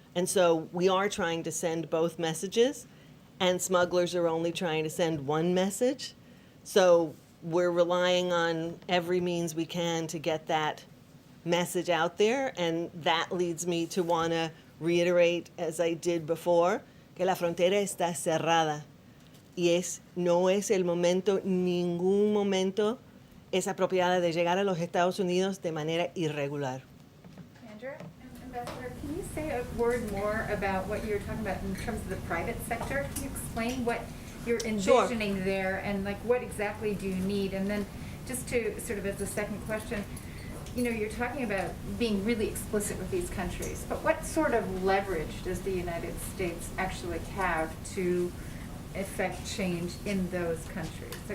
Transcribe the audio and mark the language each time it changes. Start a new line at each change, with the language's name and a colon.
English: And so we are trying to send both messages, and smugglers are only trying to send one message. So we're relying on every means we can to get that message out there, and that leads me to want to reiterate, as I did before,
Spanish: que la frontera está cerrada. Y no es el momento, ningún momento es apropiada de llegar a los Estados Unidos de manera irregular.
English: Andrew, Ambassador, can you say a word more about what you're talking about in terms of the private sector? Can you explain what you're envisioning there, and what exactly do you need? And then just to sort of as a second question, you're talking about being really explicit with these countries, but what sort of leverage does the United States actually have to effect change in those countries?